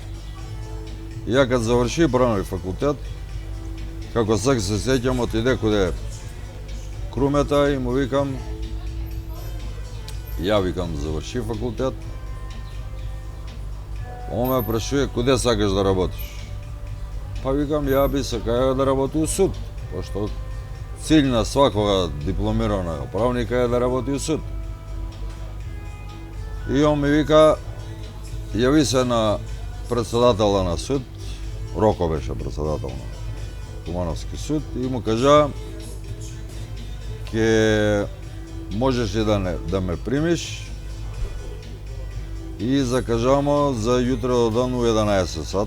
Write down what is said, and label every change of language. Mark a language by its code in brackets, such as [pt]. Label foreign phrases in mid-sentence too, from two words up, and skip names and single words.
[mk] Ја кога заврши правни факултет, како сега се сеќам, отиде каде Крумета и му викам, ја викам заврши факултет, он ме прашува куде сакаш да работиш? Па викам ја би сакаја да работи у суд, пошто [sr] cilj na svakoga diplomiranog pravnika je da [mk] работи u суд. И он ми вика, јави се на председателя на суд, Роко беше председател на Кумановски суд, и му кажа, ке можеш ли да ме примиш и закажамо за јутре до дан у 11 сат.